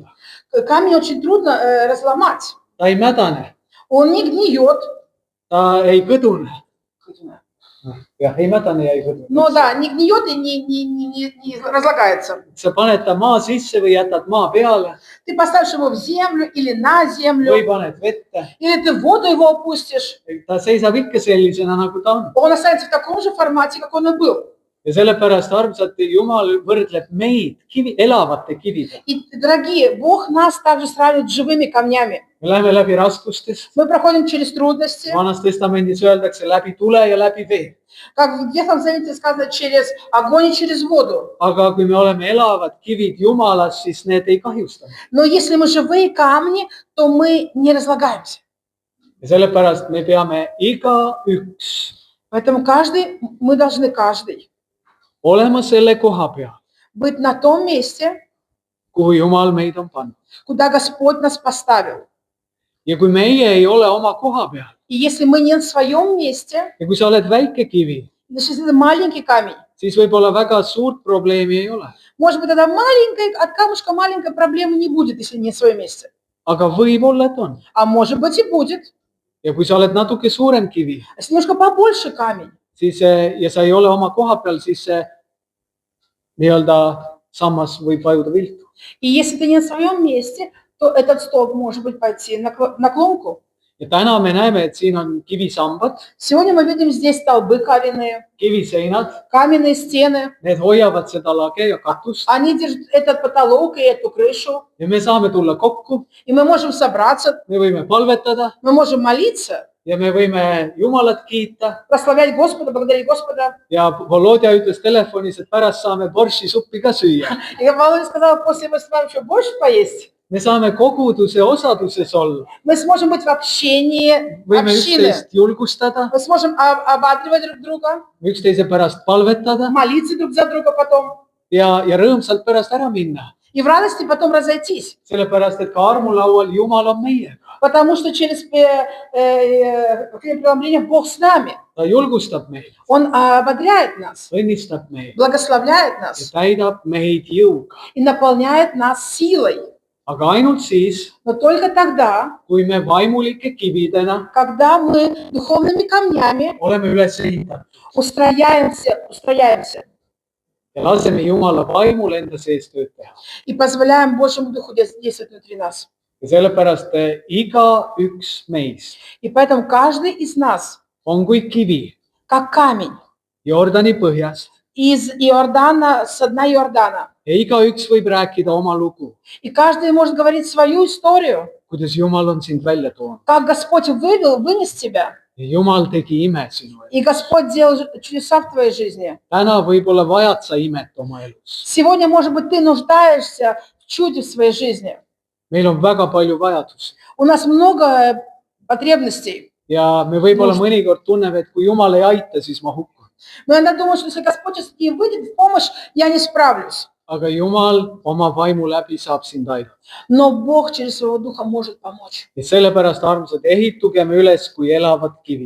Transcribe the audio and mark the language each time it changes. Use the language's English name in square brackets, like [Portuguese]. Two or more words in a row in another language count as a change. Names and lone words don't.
[Russian] Камень очень трудно разломать. [Estonian] ta ei mädane, [Russian] Он не гниет. [Estonian] ta ei kõdune. jah , ei mädane ja ei hõõdu . [Russian] Но да, не гниет и не разлагается. [Estonian] sa paned ta maa sisse või jätad maa peale [Russian] Ты поставишь его в землю или на [Estonian] või [Russian] землю, [Estonian] paned vette . [Russian] или ты в воду его опустишь, [Estonian] ta seisab ikka sellisena , nagu ta on . [Russian] он останется в таком же формате, как он и был. [Estonian] ja sellepärast armsad Jumal võrdleb meid elavate kividega . [Russian] И, дорогие, Бог нас также сравнивает с живыми камнями. [Estonian] me läheme läbi raskustes . [Russian] Мы проходим через трудности, [Estonian] vanas testamendis öeldakse läbi tule ja läbi vee . [Russian] как в Ветхом Завете сказано, через огонь и через воду. [Estonian] aga kui me oleme elavad kivid Jumalas , siis need ei kahjusta . [Russian] Но если мы живые камни, то мы не разлагаемся. [Estonian] ja sellepärast me peame igaüks [Russian] Поэтому мы должны каждый [Estonian] olema selle koha peal , [Russian] быть на том месте, [Estonian] kuhu Jumal meid on pannud . [Russian] куда Господь нас поставил. [Estonian] ja kui meie ei ole oma koha peal [Russian] И если мы не на своем месте, [Estonian] ja kui sa oled väike kivi , [Russian] если это маленький камень, [Estonian] siis võib-olla väga suurt probleemi ei ole , [Russian] может быть, тогда от камушка маленькой проблемы не будет, если не на своем месте. [Estonian] aga võib-olla , et on . [Russian] А может быть и будет. [Estonian] ja kui sa oled natuke suurem kivi , [Russian] Если немножко побольше камень, [Estonian] siis ja sa ei ole oma koha peal , siis see nii-öelda sammas võib vajuda viltu . [Russian] и если ты не на своем месте, то этот столб может быть пойти на клонку. [Estonian] ja täna me näeme , et siin on kivisambad , [Russian] Сегодня мы видим здесь столбы каменные, [Estonian] kiviseinad , [Russian] каменные стены. [Estonian] need hoiavad seda lage ja katust [Russian] Они держат этот потолок и эту крышу. [Estonian] ja me saame tulla kokku , [Russian] И мы можем собраться, [Estonian] me võime palvetada [Russian] мы можем молиться, [Estonian] ja me võime Jumalat kiita [Russian] прославлять Господа, благодарить Господа. [Estonian] ja Volodja ütles telefonis , et pärast saame borši suppi ka süüa . [Russian] И Володя сказал, после мы с вами еще больше поесть. [Estonian] me saame koguduse osaduses olla , [Russian] Мы сможем быть в общении [Estonian] võime [Russian] общины. [Estonian] üksteist julgustada , [Russian] Мы сможем ободривать друг друга, [Estonian] üksteise pärast palvetada [Russian] молиться друг за друга потом. [Estonian] ja рõõmsalt pärast ära minna , [Russian] И в радости потом разойтись. [Estonian] sellepärast et ka armulaual Jumal on meiega , [Russian] Потому что через преломление Бог с нами. [Estonian] ta julgustab meid , [Russian] Он ободряет нас, [Estonian] õnnistab meid [Russian] благословляет [Estonian] ja [Russian] нас [Estonian] täidab meid jõuga , [Russian] и наполняет нас силой. [Estonian] aga ainult siis , [Russian] Но только тогда, [Estonian] kui me vaimulike kividena [Russian] когда мы духовными камнями [Estonian] oleme üles ehitatud [Russian] устрояемся [Estonian] ja laseme Jumala vaimul enda sees tööd teha . [Russian] и позволяем Божьему Духу действовать внутри нас. [Estonian] ja sellepärast igaüks meist [Russian] И поэтому каждый из нас, [Estonian] on kui kivi [Russian] как камень [Estonian] Jordani põhjast [Russian] из Иордана, с дна Иордана. [Estonian] ja igaüks võib rääkida oma lugu , [Russian] И каждый может говорить свою историю, [Estonian] kuidas Jumal on sind välja toonud [Russian] как Господь вынес тебя, [Estonian] ja Jumal tegi ime sinu elus . [Russian] и Господь делал чудеса в твоей жизни. [Estonian] täna võib-olla vajad sa imet oma elus . [Russian] Сегодня, может быть, ты нуждаешься в чуде в своей жизни. [Estonian] meil on väga palju vajadusi [Russian] У нас много потребностей. [Estonian] ja me võib-olla mõnikord tunneme , et kui Jumal ei aita , siis ma hukkun . [Russian] Мы иногда думаем, что если Господь сейчас не выйдет в помощь, я не справлюсь. [Estonian] aga Jumal oma vaimu läbi saab sind aidata . [Russian] Но Бог через своего Духа может помочь. [Estonian] ja sellepärast , armsad , ehitugem üles kui elavad kivid ,